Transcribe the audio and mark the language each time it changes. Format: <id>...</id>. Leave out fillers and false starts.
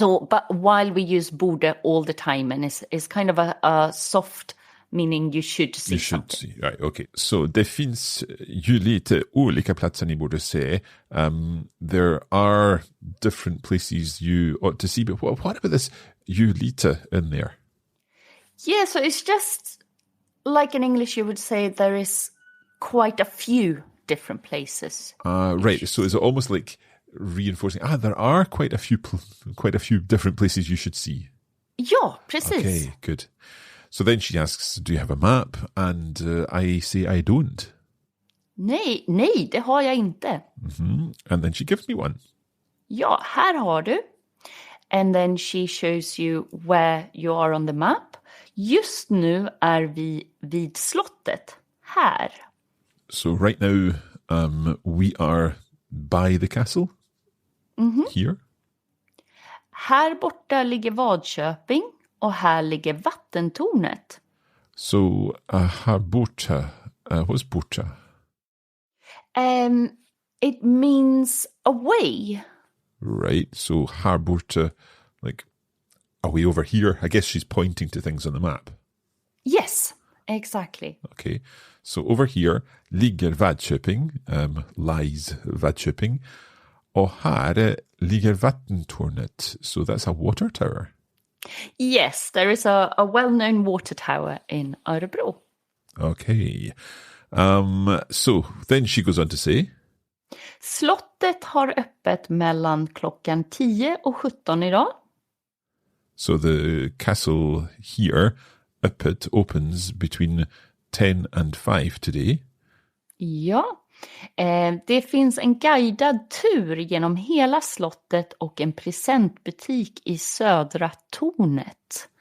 <en>But while we use borde all the time, and it's kind of a soft meaning you should see You should something. see. Right, okay.</en> <sv>Så det finns ju lite olika platser ni borde se.</sv> <en>There are different places you ought to see, but what about this</en> <sv>ju lite</sv> <en>in there? Yeah, so it's just like in English you would say there is quite a few different places. Right, so is it almost like reinforcing, there are quite a few different places you should see?</en> <sv>Ja, precis.</sv> <en>Okay, good. So then she asks, do you have a map? And I say I don't.</en> <sv>Nej, det har jag inte. Mm-hmm.</sv> <en>And then she gives me one.</en> <sv>Ja, här har du.</sv> <en>And then she shows you where you are on the map.</en> <sv>Just nu är vi vid slottet. Här.</sv> <en>So right now we are by the castle. Here.</en> <sv>Här borta ligger Vadköping och här ligger vattentornet.</sv> <en>So</en> <sv>här borta,</sv> <en>what's borta? It means away. Right, so</en> <sv>här borta,</sv> <en>like away over here. I guess she's pointing to things on the map. Yes, exactly. Okay, so over here ligger Vadköping, lies Vadköping.</en> <sv>Och här ligger vattentornet,</sv> <en>so that's a water tower. Yes, there is a well-known water tower in Örebro. Okay, so then she goes on to say,</en> <sv>Slottet har öppet mellan klockan 10 och 17 idag.</sv> <en>so the castle here, öppet, opens between 10 and 5 today.</en> <sv>Ja, det finns en guidad tur genom hela slottet och en presentbutik i södra tornet.</sv>